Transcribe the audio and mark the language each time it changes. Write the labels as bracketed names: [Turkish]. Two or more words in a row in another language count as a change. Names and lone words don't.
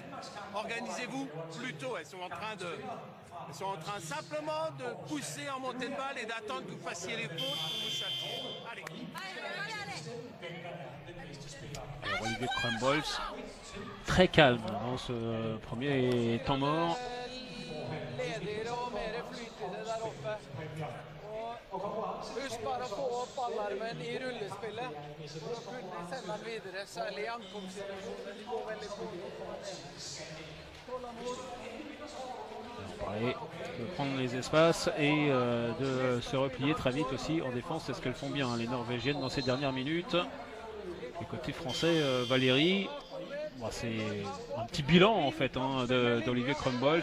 [French] Organisez-vous plus tôt. Elles sont en train simplement de pousser en montée de balle et d'attendre que vous fassiez les fautes pour vous châtier. Allez. Alors, Olivier Crumbles, très calme dans ce premier temps mort. [Norwegian] Husk bare å få opp ballarmen i rullespillet for å kunne sende den videre, særlig i ankomstsituasjoner. De går veldig fort. [French] Pareil, de prendre les espaces et de se replier très vite aussi en défense. C'est ce qu'elles font bien, les Norvégiennes, dans ces dernières minutes. Et côté français, Valérie, bon, c'est un petit bilan en fait d'Olivier Crumbles.